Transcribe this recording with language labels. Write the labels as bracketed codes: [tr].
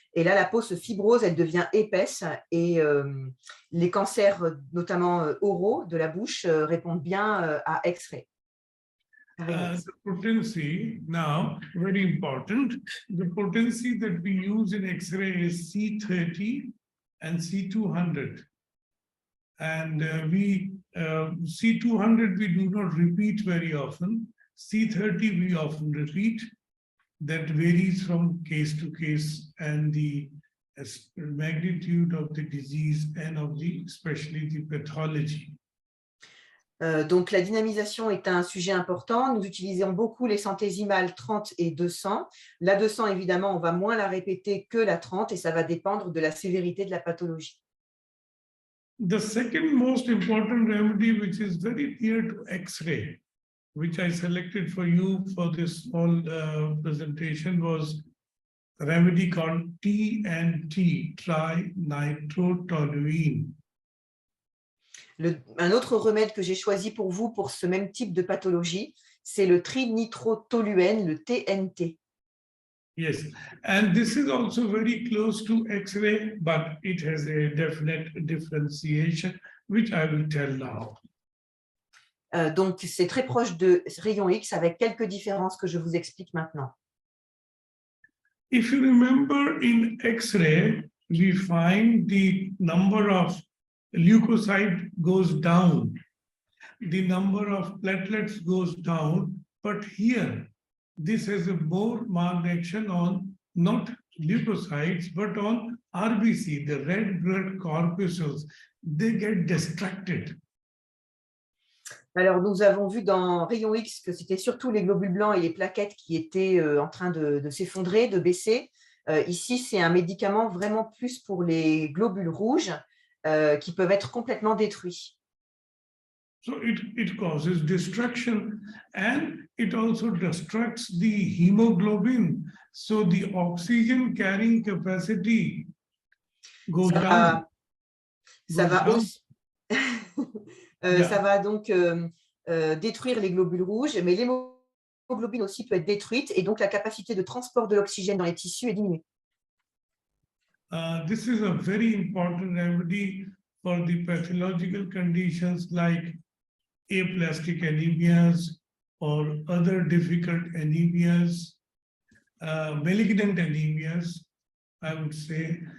[fr] Et là, la peau se fibrose, elle devient épaisse. Et les cancers, notamment oraux de la bouche, répondent bien à X-ray. [en] The potency, now, very important, the potency that we use in X-ray is C30 and C200. And C200 we do not repeat very often. C30 we often repeat. That varies from case to case and the magnitude of the disease and of especially the pathology. [fr] Donc, la dynamisation est un sujet important. Nous utilisons beaucoup les centésimales 30 et 200. La 200, évidemment, on va moins la répéter que la 30 et ça va dépendre de la sévérité de la pathologie. [en] The second most important remedy, which is very near to X-ray, which I selected for you for this small presentation, was a remedy called TNT, trinitrotoluene. [fr] Un autre remède que j'ai choisi pour vous pour ce même type de pathologie, c'est le trinitrotoluène, le TNT. [en] Yes, and this is also very close to X-ray, but it has a definite differentiation, which I will tell now. [fr] Donc, c'est très proche de rayon X avec quelques différences que je vous explique maintenant. [en] If you remember, in X-ray, we find the number of leukocyte goes down, the number of platelets goes down, but here, this has a more marked action on not leukocytes, but on RBC, the red blood corpuscles. They get distracted. [fr] Alors, nous avons vu dans rayon X que c'était surtout les globules blancs et les plaquettes qui étaient en train de s'effondrer, de baisser. Ici, c'est un médicament vraiment plus pour les globules rouges qui peuvent être complètement détruits. [en] So it causes destruction and it also destructs the hemoglobin. So the oxygen carrying capacity goes down. [fr] Ça va donc détruire les globules rouges, mais l'hémoglobine aussi peut être détruite et donc la capacité de transport de l'oxygène dans les tissus est diminuée. [en] This is a very important remedy for the pathological conditions like aplastic anemias or other difficult anemias, malignant anemias, I would say.